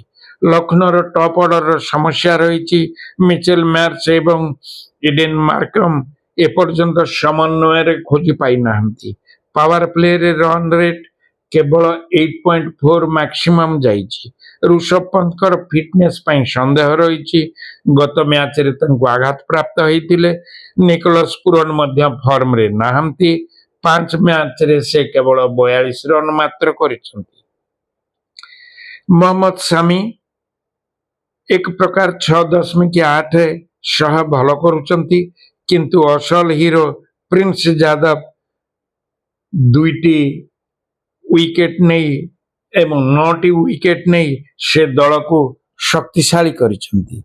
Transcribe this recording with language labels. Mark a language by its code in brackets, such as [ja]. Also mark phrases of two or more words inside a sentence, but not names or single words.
[or] ଲକ୍ଷ୍ନୌ ର [en] top order [or] ର ସମସ୍ୟା ରହିଛି। ମିଚେଲ ମାର୍ଶ ଏବଂ ଇଡେନ ମାର୍କମ ଏ ପର୍ଯ୍ୟନ୍ତ ସମନ୍ୱୟ ରେ ଖୋଜି ପାଇ ନାହାନ୍ତି। [en] power play [or] ରେ [en] run rate [or] କେବଳ 8.4 ମ୍ୟାକ୍ସିମମ ଯାଇଛି। ଋଷଭ ପନ୍ତ କର ଫିଟନେସ ପାଇଁ ସନ୍ଦେହ ରହିଛି। ଗତ ମ୍ୟାଚ ରେ ତାଙ୍କୁ ଆଘାତ ପ୍ରାପ୍ତ ହୋଇଥିଲେ। ନିକୋଲାସ ପୁରନ ମଧ୍ୟ ଫର୍ମ ରେ ନାହାନ୍ତି। ପାଞ୍ଚ ମ୍ୟାଚରେ ସେ କେବଳ 42 ରନ୍ ମାତ୍ର କରିଛନ୍ତି। ମହମ୍ମଦ ସାମି ଏକ ପ୍ରକାର 6.8 ସହ ଭଲ କରୁଛନ୍ତି, କିନ୍ତୁ ଅସଲ ହିରୋ ପ୍ରିନ୍ସ ଯାଦବ 2ଟି ୱିକେଟ ନେଇ ଏବଂ 9ଟି ୱିକେଟ ନେଇ ସେ ଦଳକୁ ଶକ୍ତିଶାଳୀ କରିଛନ୍ତି।